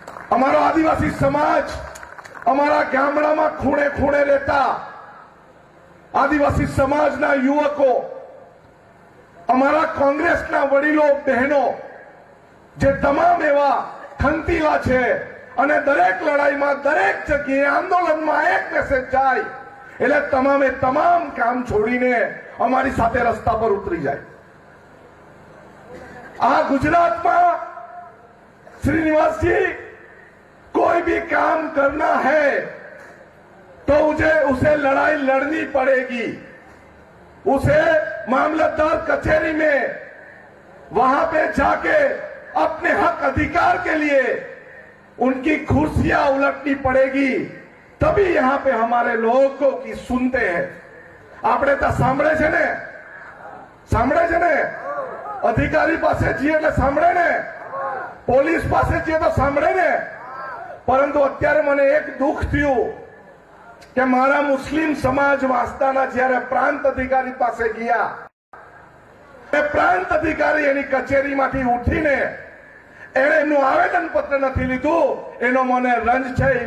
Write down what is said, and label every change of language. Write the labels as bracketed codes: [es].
[gu] અમારો આદિવાસી સમાજ, અમારા ગામડામાં ખૂણે ખૂણે રહેતા આદિવાસી સમાજના યુવકો, અમારા કોંગ્રેસના વડીલો બહેનો, જે તમામ એવા ખંતીલા છે અને દરેક લડાઈમાં દરેક જગ્યાએ આંદોલનમાં એક મેસેજ જાય એટલે તમામે તમામ કામ છોડીને અમારી સાથે રસ્તા પર ઉતરી જાય। આ ગુજરાતમાં [hi] श्रीनिवास जी कोई भी काम करना है तो उसे लड़ाई लड़नी पड़ेगी, उसे मामलतदार कचहरी में वहां पे जाके अपने हक अधिकार के लिए उनकी कुर्सियां उलटनी पड़ेगी, तभी यहां पे हमारे लोगों की सुनते हैं। [gu] આપણે તો સાંભળે છે ને અધિકારી પાસે જઈએ એટલે સાંભળે ને, પોલીસ પાસે જઈએ તો સાંભળે ને, પરંતુ અત્યારે મને એક દુઃખ થયું કે મારા મુસ્લિમ સમાજ વાસ્તાના જ્યારે પ્રાંત અધિકારી પાસે ગયા, પ્રાંત અધિકારી એની કચેરીમાંથી ઉઠીને એને એમનું આવેદન પત્ર નથી લીધું, એનો મને રંજ છે।